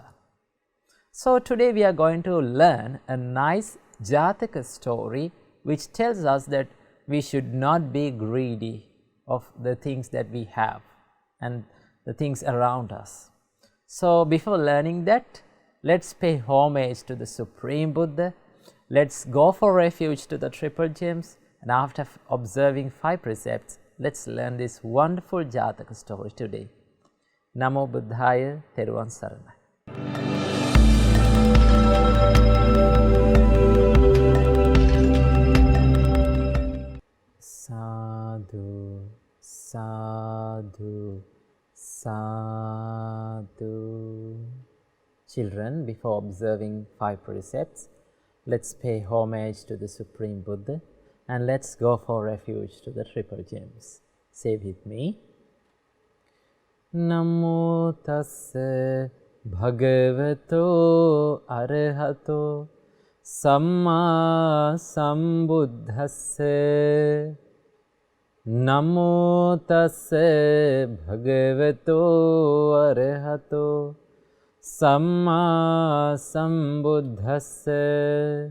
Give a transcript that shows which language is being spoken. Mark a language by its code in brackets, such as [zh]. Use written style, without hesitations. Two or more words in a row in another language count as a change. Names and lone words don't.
[en] So today we are going to learn a nice Jataka story which tells us that we should not be greedy of the things that we have and the things around us. So before learning that, let's pay homage to the Supreme Buddha. Let's go for refuge to the Triple Gems, and after observing 5 precepts, let's learn this wonderful Jataka story today. [pi] Namo Buddhaya, [si] Theruvan Saranai. [pi] Sadhu, sadhu, sadhu. [en] Children, before observing 5 precepts, let's pay homage to the Supreme Buddha and let's go for refuge to the Triple Gems. Say with me. [pi] Namo tassa bhagavato arahato samma sambuddhassa Namo tassa bhagavato arahato samma sambuddhassa.